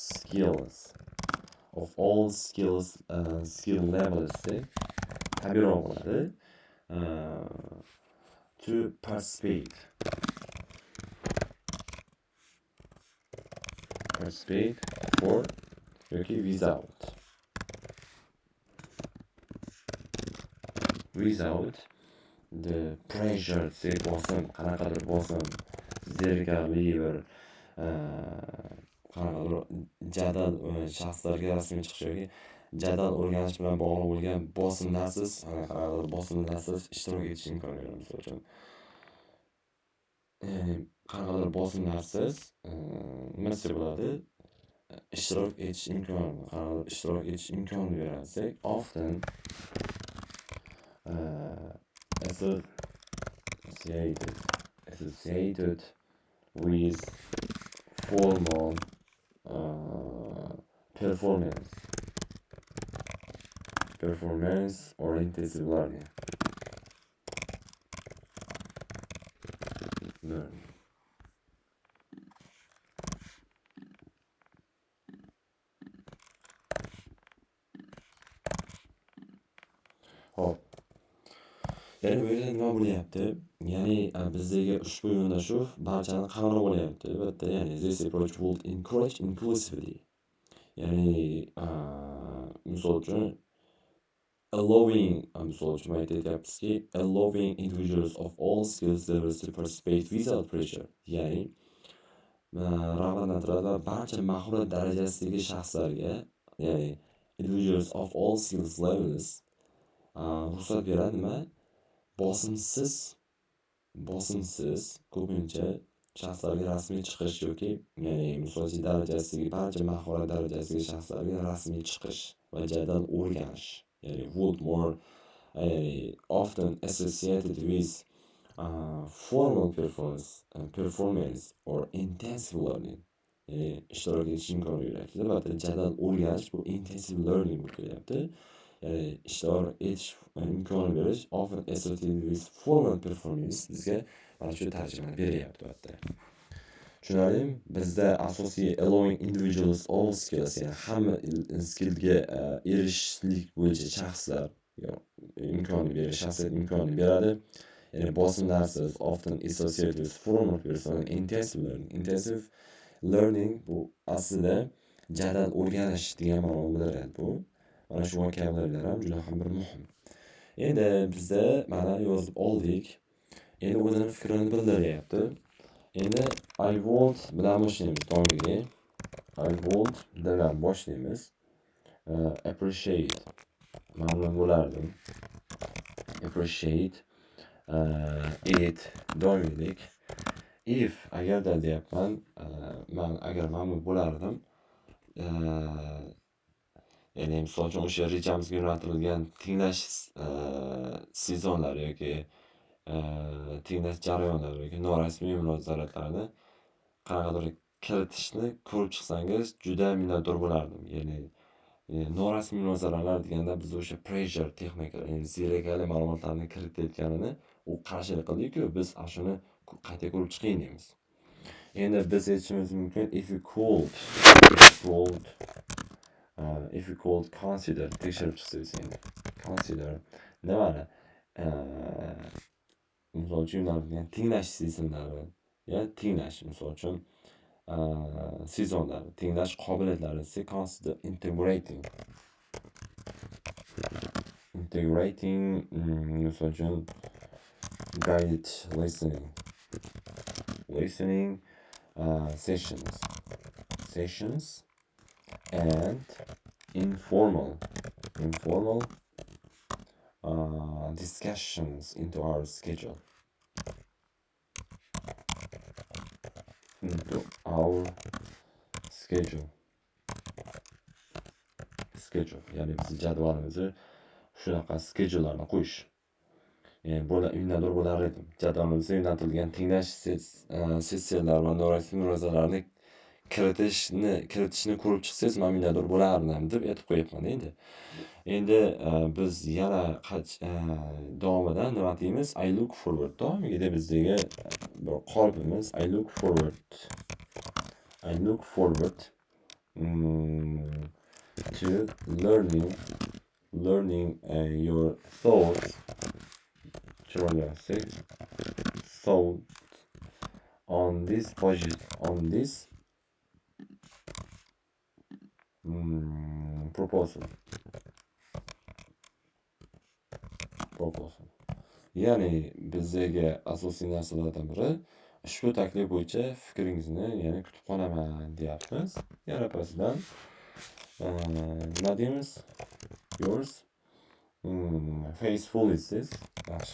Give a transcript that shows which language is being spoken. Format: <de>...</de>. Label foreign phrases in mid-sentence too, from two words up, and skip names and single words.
<en>skills skill levels</en> <uz>tabiiyroq bo'ladi</uz> <en>to participate for yoki without the</en> <uz>pressure bosim qanaqadir bosim zerikarli bir qanaqadir jadal shaxslarga rasmiy chiqish yoki jadal o'rganish bilan bog'liq bo'lgan bosimlarsiz qanaqadir bosimlarsiz ishtirok etish imkoniyati misol uchun qanaqadir bosimlarsiz nima desa bo'ladi ishtirok etish imkonini beradi.</uz> <en>Often associated with formal performance oriented learning.</en> <uz>Hop. Ya'ni bu yerda nima bo'lyapti? Ya'ni bizdagi ushbu yondashuv barchani qamrab olyapti. Albatta, ya'ni</uz> <en>this approach would encourage inclusivity.</en> <uz>Ya'ni misol uchun</uz> <en>allowing individuals of all skills levels to participate without pressure.</en> <uz>Ya'ni rag'batlantiradi barcha mahorat darajasidagi shaxslarga, ya'ni</uz> <en>individuals of all skills levels</en> <uz>ruxsat beradi nima? Bosimsiz ko'pincha shaxslarga rasmiy chiqish yoki ya'ni misoliy darajasidagi barcha mahorat darajasidagi shaxslarga rasmiy chiqish va jadal o'rganish.</uz> <en>Ya'ni would more often associated with formal performance or intensive learning.</en> <uz>ishtirok etish imkonini beradi. Albatta, jadal o'rganish bu</uz> <en>intensive learning</en> <uz>bo'lib kelyapti. ishtirok etish imkonini berish</uz> <en>often associated with formal performance</en> <uz>bizga mana shu tarjimani beryapti albatta. Tushunarlimi? Bizda asosiy</uz> <en>allowing individuals all skills,</en> <uz>ya'ni hamma skillga erishishlik bo'yicha shaxslar imkonini beradi. Ya'ni bosimlarsiz</uz> <en>often associated with formal performance intensive learning</en> <uz>bu aslida jadal o'rganish degan ma'noni bildiradi bu. Mana shu vokabularlar ham juda ham bir muhim. Endi bizda mana yozib oldik. Endi o'zini fikrini bildiryapti. Endi</uz> <en>I want</en> <uz>bilan boshlaymiz doimiy.</uz> <en>I want</en> <uz>bilan boshlaymiz. Appreciate mamnun bo'lardim.</uz> <en>Appreciate it doimiylik.</en> <uz>If agarda deyapman, men agar mamnun bo'lardim, ya'ni misol uchun o'sha rejamizga yo'naltirilgan tinglash sezonlari yoki tinglash jarayonlari yoki norasmiy munosabatlarni qanaqadir kiritishni ko'rib chiqsangiz juda minnatdor bo'lardim. Ya'ni norasmiy munosabatlar deganda biz o'sha pressure texnika, ya'ni zerikarli ma'lumotlarni kiritayotganini u qarshilik qildi-ku, biz shuni qayta ko'rib chiqing deymiz. Endi biz aytishimiz mumkin</uz> <en>if you could consider</en> <uz>tekshirib chiqsangiz endi consider nimani misol uchun tinglash sezonlari tinglash misol uchun sezonlar tinglash qobiliyatlari</uz> <en>consider integrating</en> <uz>misol uchun</uz> <en>guided listening listening sessions and informal discussions into our schedule.</en> <uz>Ya'ni biz jadvalimizni shunaqa schedulelarni qo'yish. Minnatdor bo'lar edim. Jadvalimizga yo'naltirilgan tinglash sessiyalari va norasmiy murojaatlarni kiritishni ko'rib chiqsangiz, men minnatdor bo'lardim deb aytib qo'yapman endi. Endi biz yana davomida nima deymiz?</uz> <en>I look forward.</en> <uz>Doimiga bizdagi bir qolipimiz</uz> <en>I look forward to learning your thoughts on this proposal.</en> <uz>Ya'ni bizdagi asosiy narsalardan biri ushbu taklif bo'yicha fikringizni yana kutib qolaman deyapmiz. Yana pasidan nima deymiz?</uz> <en>Yours faithfully</en> <uz>siz. Yaxshi.</uz>